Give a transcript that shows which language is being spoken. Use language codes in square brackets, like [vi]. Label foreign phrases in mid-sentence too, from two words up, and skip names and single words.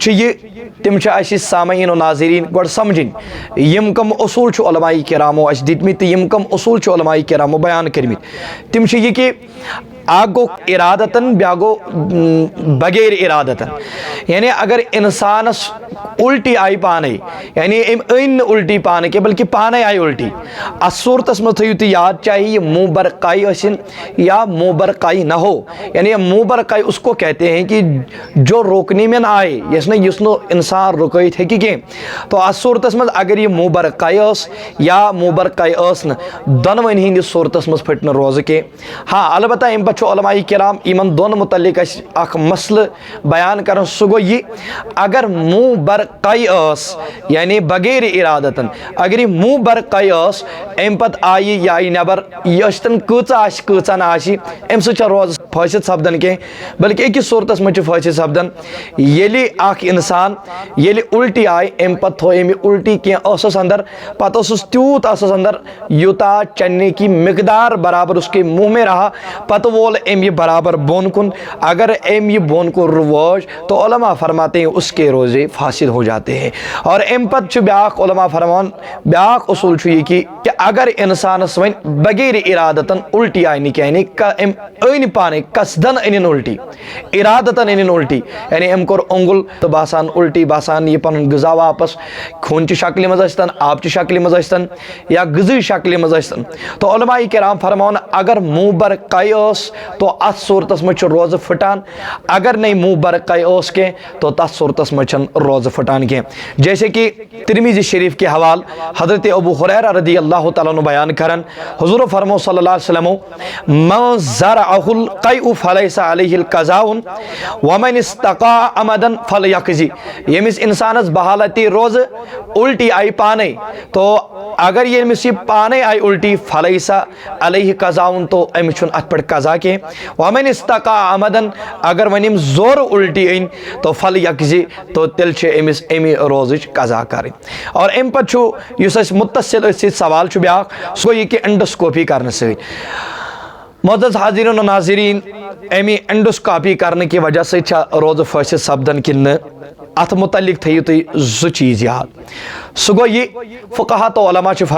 [ks] تِم چھِ اسہِ سامعیٖن و ناظریٖن گۄڈٕ سمجھِنۍ یِم کم اصوٗل چھُ علماء کرامو اسہِ دِتمٕتۍ تہٕ یِم کم اصوٗل چھُ علماء کرامو بیان کٔرمٕتۍ تِم چھِ یہِ کہِ اکھ گوٚو ارادتن بیٛاکھ گوٚو بغیر ارادتن یعنی اگر انسانس الٹی آیہِ پانے یعنی أمۍ أنۍ نہٕ الٹی پانہٕ کینٛہہ بلکہ پانے آیہِ الٹی اتھ صوٗرتس منٛز تھٲیِو تُہۍ یاد [ur] چاہے یہ منہ برقائی ٲسِن یا منہ برقائی نہ ہو یعنی منہ برقائی اس کو کہتے ہیں کہ جو روکنے میں نہ آئے [ks] یس نہٕ انسان رُکٲیِتھ ہیٚکہِ کینٛہہ تو اتھ صوٗرتس منٛز اگر یہ منہ برقائی ٲس یا منہ برقائی ٲس نہٕ دۄنوٕنی ہٕنٛدِس صوٗرتس منٛز پھٕٹہِ نہٕ روزٕ کینٛہہ ہاں البتہ امہِ پتہٕ چھُ علماء کرام یمن دۄن متعلق اسہِ اکھ مسلہٕ بیان کران سُہ گوٚو یہِ اگر منہ برقائی ٲس یعنی بغیر ارادتن اگر یہ منہ برقائی ٲس امہِ پتہٕ آیہِ یہِ آیہِ نٮ۪بر یہِ ٲسۍتن کۭژاہ آسہِ کۭژاہ نہٕ آسہِ امہِ سۭتۍ چھنہٕ روزٕ فٲصِد سپدان کینٛہہ بلکہ أکِس صوٗرتس منٛز چھُ فٲصِد سپدان ییٚلہِ اکھ انسان ییٚلہِ الٹی آیہِ امہِ پتہٕ تھوٚو أمۍ یہِ الٹی کینٛہہ ٲسس اندر پتہٕ اوسُس تیوٗت ٲسس اندر یوٗتاہ [ur] چننے کی مقدار برابر اس کے منہ میں رہا [ks] پتہٕ وول أمۍ یہِ برابر بۄن کُن اگر أمۍ یہِ بۄن کُن رُوٲج [ur] تو علماء فرماتے ہیں اس کے روزے فاسد ہو جاتے ہیں [ks] اور امہِ پتہٕ چھُ بیٛاکھ علماء فرمان بیٛاکھ اصوٗل چھُ یہِ کہ اگر انسانس وۄنۍ بغیر ارادتن الٹی آیہِ نہٕ کینٛہہ یعنی أمۍ أنۍ پانے قصدن أنِن الٹی ارادتن أنِن الٹی یعنی أمۍ کوٚر اوٚنگُل تہٕ باسان الٹی باسان یہِ پنُن غذا واپس خوٗنچہِ شکلہِ منٛز ٲسۍتن آبچہِ شکلہِ منٛز ٲسۍتن یا غذٲیی شکلہِ منٛز ٲسۍتن تو علماء کرام فرماوان اگر منہ برقائی ٲس تو اتھ صوٗرتس منٛز چھُ روزٕ پھٕٹان اگر نَے منہ برقائی ٲس کینٛہہ تو تتھ صوٗرتس منٛز چھنہٕ روزٕ پھٕٹان کینٛہہ [ur] جیسے کہ ترمذی شریف کے حوال [ks] حضرت ابو ہریرہ رضی اللہ تعالیٰ عنہ بیان کرن حضور فرمو صلی اللہ علیہ وسلم [ar] من زرعہ القیء فلیس علیہ القضاء ومن استقاء عمدا فلیقضی [ks] ییٚمِس انسانس بحالتِ روزٕ الٹی آیہِ پانے تو اگر ییٚمِس یہِ پانے آیہِ الٹی [ar] فلیسا علیہ قضاء [ks] تو أمِس چھُنہٕ اتھ پٮ۪ٹھ قضا کینٛہہ [ar] ومن استقاء عمدا [ks] اگر وۄنۍ أمۍ زورٕ الٹی أنۍ تو فلیقضی تو تیٚلہِ چھِ أمِس اَمہِ روزٕچ قضا کرٕنۍ اور امہِ پتہٕ چھُ یُس اسہِ متصل أتھۍ سۭتۍ سوال چھُ بیٛاکھ سُہ گوٚو یہِ کہ انڈوسکوپی کرنہٕ سۭتۍ معزز حاضریٖن و ناظریٖن اَمہِ انڈوسکوپی کرنہٕ کہِ وجہ سۭتۍ چھا روزٕ فٲصِد سپدان کِنہٕ نہٕ اتھ متعلق تھٲیِو تُہۍ زٕ چیٖز یاد سُہ گوٚو یہِ فقہا تو علماء چھِ